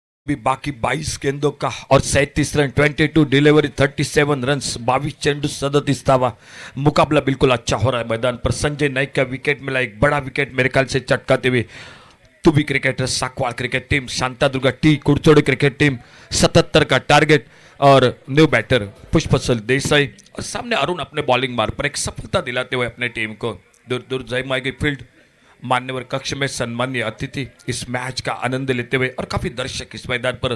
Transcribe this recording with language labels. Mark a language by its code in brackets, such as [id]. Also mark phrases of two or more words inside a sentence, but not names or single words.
[hi] भी बाकी 22 गेंदों का और 37 रन, 22 डिलीवरी, 37 रन, 22 [mr] चेंडू, 37 धावा। [hi] मुकाबला बिल्कुल अच्छा हो रहा है मैदान पर। संजय नाइक का विकेट मिला, एक बड़ा विकेट मेरे ख्याल से चटकाते हुए। तुबी क्रिकेटर, साकवाल क्रिकेट टीम, शांतादुर्गा टी, कुड़चोड़ी क्रिकेट टीम, 77 का टारगेट और [en] new batter [hi] पुष्पसल देसाई और सामने अरुण अपने बॉलिंग मार्ग पर एक सफलता दिलाते हुए अपने टीम को। दूर दूर जयमाई गई फील्ड। मान्यवर कक्ष में सम्मान्य अतिथि इस मैच का आनंद लेते हुए और काफी दर्शक इस मैदान पर।